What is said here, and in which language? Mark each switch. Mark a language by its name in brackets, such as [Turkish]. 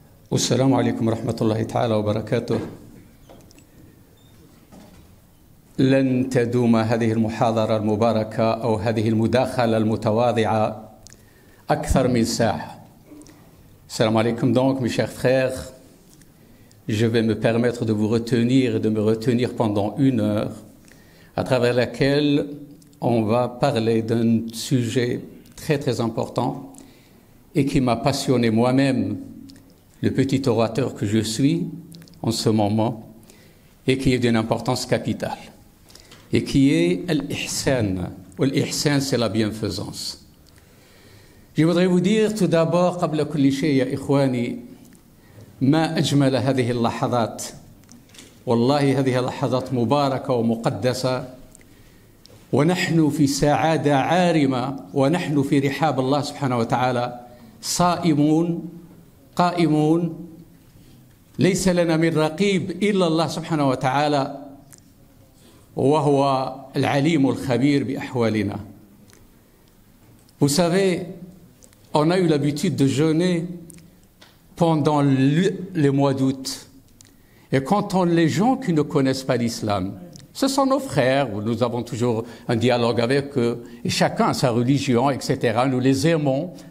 [Arabic] والسلام عليكم ورحمة الله تعالى وبركاته. لن تدوم هذه المحاضرة المباركة أو هذه المداخلة المتواضعة أكثر من ساعة. [French] Salam alaikum donc, mes chers frères. Je vais me permettre de vous retenir et de me retenir pendant 1 heure, à travers laquelle on va parler d'un sujet très très important et qui m'a passionné moi-même, le petit orateur que je suis en ce moment, et qui est d'une importance capitale, et qui est l'ihsan. L'ihsan, c'est la bienfaisance. Je voudrais vous dire tout d'abord, [Arabic] قبل كل شيء يا إخواني، ما أجمل هذه اللحظات. والله هذه اللحظات مباركة ومقدسة، ونحن في سعادة عارمة، ونحن في رحاب الله سبحانه وتعالى صائمون قائمون، ليس لنا من رقيب إلا الله سبحانه وتعالى، وهو العليم الخبير بأحوالنا. [French] Vous savez, on a eu l'habitude de jeûner pendant le mois d'août. Et quand les gens qui ne connaissent pas l'islam, ce sont nos frères, nous avons toujours un dialogue avec eux, et chacun a sa religion, etc. Nous les aimons.